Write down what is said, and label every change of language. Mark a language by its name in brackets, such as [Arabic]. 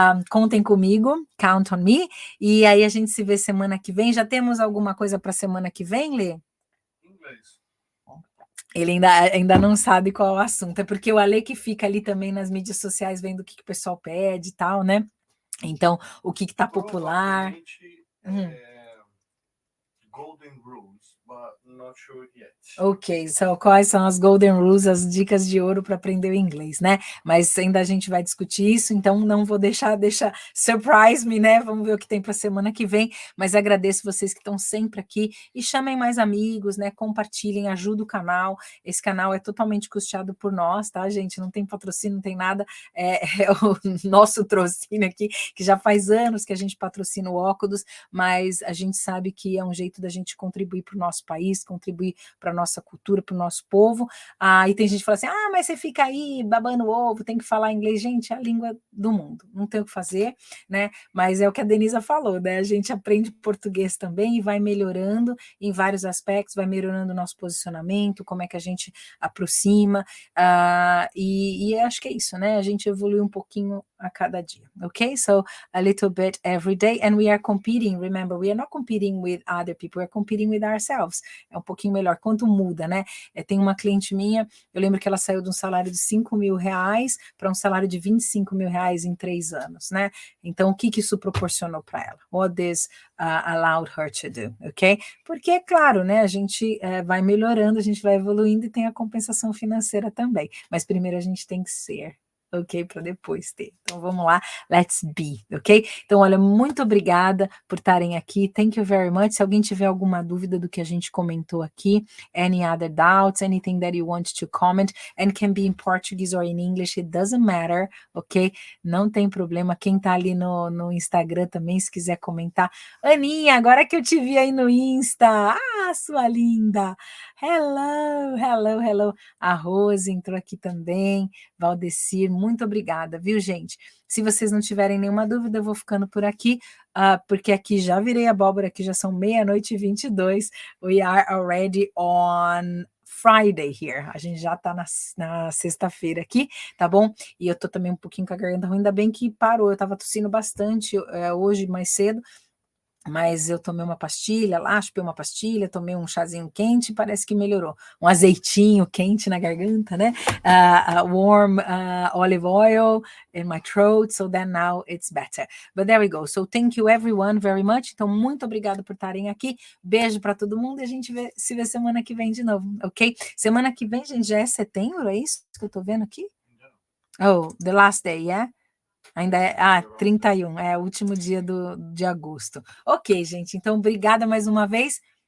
[Portuguese] Contem comigo, [English] count on me, [Portuguese] e aí a gente se vê semana que vem. Já temos alguma coisa para semana que vem, Lê? Inglês. Ele ainda não sabe qual é o assunto, é porque o Ale que fica ali também nas mídias sociais vendo o que o pessoal pede e tal, né? Então, o que está popular. [English] Golden rules, but not sure yet. [Portuguese] Ok, quais são as [English] golden rules, [Portuguese] as dicas de ouro para aprender o inglês, né? Mas ainda a gente vai discutir isso, então não vou deixar [English] surprise me, [Portuguese] né? Vamos ver o que tem para semana que vem, mas agradeço vocês que estão sempre aqui e chamem mais amigos, né? Compartilhem, ajuda o canal. Esse canal é totalmente custeado por nós, tá, gente? Não tem patrocínio, não tem nada, é o nosso patrocínio aqui, que já faz anos que a gente patrocina o Óculos, mas a gente sabe que é um jeito da gente contribuir para o nosso país, contribuir para a nossa cultura, para o nosso povo. E tem gente que fala assim, mas você fica aí babando o ovo, tem que falar inglês. Gente, é a língua do mundo, não tem o que fazer, né? Mas é o que a Denisa falou, né? A gente aprende português também e vai melhorando em vários aspectos, vai melhorando o nosso posicionamento, como é que a gente aproxima, e acho que é isso, né? A gente evolui um pouquinho a cada dia, ok? [English] So, a little bit every day, and we are competing, remember, we are not competing with other people, we are competing with ourselves. [Portuguese] É um pouquinho melhor, quanto muda, né? Tem uma cliente minha, eu lembro que ela saiu de um salário de R$ 5.000 para um salário de R$ 25.000 em 3 anos, né? Então, o que isso proporcionou para ela? [English] What this allowed her to do, ok? [Portuguese] Porque, é claro, né, a gente vai melhorando, a gente vai evoluindo e tem a compensação financeira também, mas primeiro a gente tem que ser, ok? Para depois ter. Então vamos lá, [English] let's be, [Portuguese] ok? Então, olha, muito obrigada por estarem aqui. [English] Thank you very much. [Portuguese] Se alguém tiver alguma dúvida do que a gente comentou aqui, [English] any other doubts, anything that you want to comment, and can be in Portuguese or in English, it doesn't matter, ok? [Portuguese] Não tem problema. Quem tá ali no Instagram também, se quiser comentar. Aninha, agora que eu te vi aí no Insta, sua linda! [English] Hello, hello, hello. [Portuguese] A Rose entrou aqui também. Valdecir, muito obrigada, viu, gente? Se vocês não tiverem nenhuma dúvida, eu vou ficando por aqui, porque aqui já virei abóbora, aqui já são 00:22. [English] We are already on Friday here. [Portuguese] A gente já tá na sexta-feira aqui, tá bom? E eu tô também um pouquinho com a garganta ruim, ainda bem que parou. Eu tava tossindo bastante hoje mais cedo, mas eu tomei uma pastilha lá, chupei uma pastilha, tomei um chazinho quente, parece que melhorou. Um azeitinho quente na garganta, né? [English] Warm olive oil in my throat, so then now it's better. But there we go. So thank you everyone very much. [Portuguese] Então, muito obrigado por estarem aqui. Beijo para todo mundo e a gente se vê semana que vem de novo, ok? Semana que vem, gente, já é setembro, é isso que eu tô vendo aqui? [English] Oh, the last day, yeah? [Portuguese] Ainda é 31, é o último dia de agosto. Ok, gente, então obrigada mais uma vez.